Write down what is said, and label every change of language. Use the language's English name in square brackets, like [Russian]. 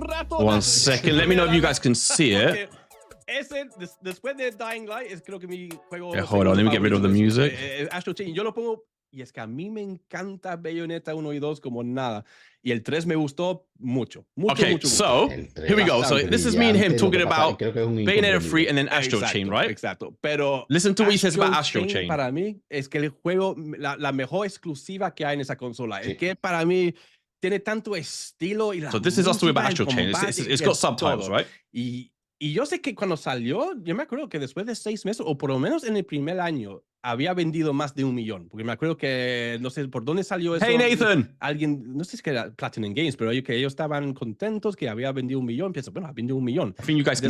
[English] One second. Let me know if you guys can see it. [Spanish] Después de Dying Light, creo que mi juego. [English] Hold on, let me get rid of the music. [Spanish] Astral Chain, yo lo pongo, y es que a mí me encanta Bayonetta 1 y 2 como nada. Y el 3 me gustó mucho. [English] Okay, so here we go. So this is me and him talking about Bayonetta 3 and then Astral Chain, right? [Spanish] Exacto. Pero [English] listen to what he says about Astral Chain. [Spanish] Para mí es que el juego, la mejor exclusiva que hay en esa consola. Es que para mí tiene tanto estilo y la [English] So this is us talking about Astral Chain. It's got subtitles, right? [Spanish] Y yo sé que cuando salió, yo me acuerdo que después de 6 meses, o por lo menos en el primer año, había vendido más de 1 millón. Porque me acuerdo que, no sé por dónde salió eso. [English] Hey, Nathan. [Spanish] Alguien, no sé si era Platinum Games, pero que ellos estaban contentos que había vendido 1 millón. Pienso, bueno, ha vendido 1 millón. [English] I think you guys can